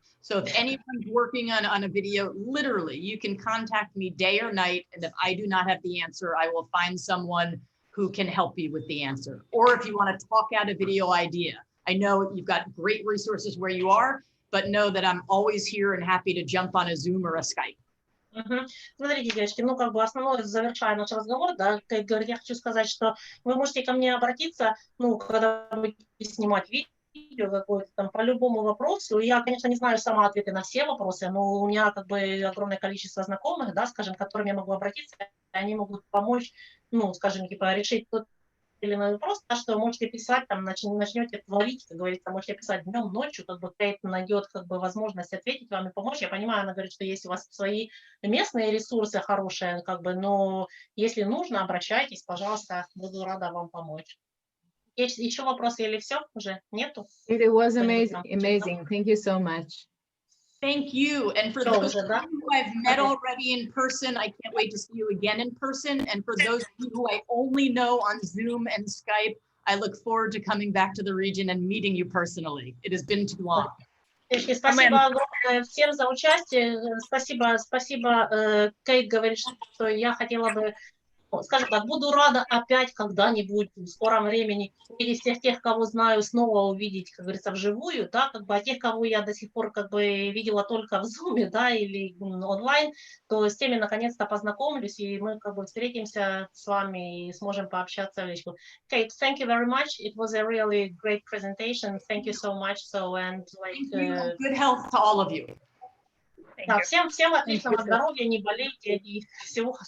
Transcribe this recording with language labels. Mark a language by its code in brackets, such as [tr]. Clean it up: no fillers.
[en] So if anyone's working on a video, literally, you can contact me day or night. And if I do not have the answer, I will find someone who can help you with the answer. Or if you want to talk out a video idea, I know you've got great resources where you are, but know that I'm always here and happy to jump on a Zoom or a Skype. [ru] Смотрите, девочки, ну, как бы основное, завершая наш разговор, да, как говорит, я хочу сказать, что вы можете ко мне обратиться, ну, когда будете снимать видео какое-то там по любому вопросу. Я, конечно, не знаю сама ответы на все вопросы, но у меня как бы огромное количество знакомых, да, скажем, к которым я могу обратиться, и они могут помочь, ну, скажем, типа, решить тот или иной вопрос, да, что можете писать, там, начнете творить, как говорится, можете писать днем, ночью, как бы Кейт найдет как бы возможность ответить вам и помочь. Я понимаю, она говорит, что есть у вас свои местные ресурсы хорошие, как бы, но если нужно, обращайтесь, пожалуйста, буду рада вам помочь. Есть еще вопросы или все? Уже нету? [en] It was amazing. Thank you so much. Thank you. And for those of you who I've met already in person, I can't wait to see you again in person. And for those of you who I only know on Zoom and Skype, I look forward to coming back to the region and meeting you personally. It has been too long. [ru] Спасибо огромное всем за участие. Спасибо. Кейт говорит, что я хотела бы, скажем так, буду рада опять когда-нибудь в скором времени увидеть всех тех, кого знаю, снова увидеть, как говорится, вживую, да, как бы, а тех, кого я до сих пор как бы видела только в Zoom, да, или онлайн, то с теми наконец-то познакомлюсь, и мы как бы встретимся с вами и сможем пообщаться в личку. [en] Kate, thank you very much. It was a really great presentation. Thank you so much. So, and like, good health to all of you. [ru] Да, всем отличного здоровья, не болейте и всего самого.